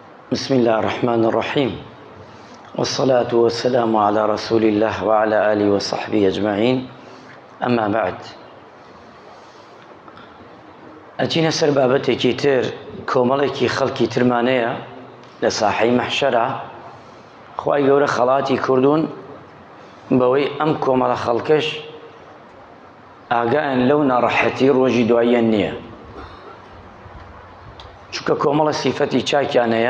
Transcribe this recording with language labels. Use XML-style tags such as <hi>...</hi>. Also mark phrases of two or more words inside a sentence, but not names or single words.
<ar>بسم الله الرحمن الرحيم، والصلاة والسلام على رسول الله وعلى آله وصحبه أجمعين. أما بعد،</ar> <ckb>أجينا سر بابەتێکی تر کۆمەڵێکی خەڵکی ترمانەیە لە ساحەی مەحشەرە. خوای گەورە خەڵاتی کردوون بەوەی ئەم کۆمەڵە خەڵکەش ئاگایان لەو ناڕەحەتی ڕۆژی دواییان نییە، چونکە کۆمەڵە سیفەتی چاکیانەیە.</ckb>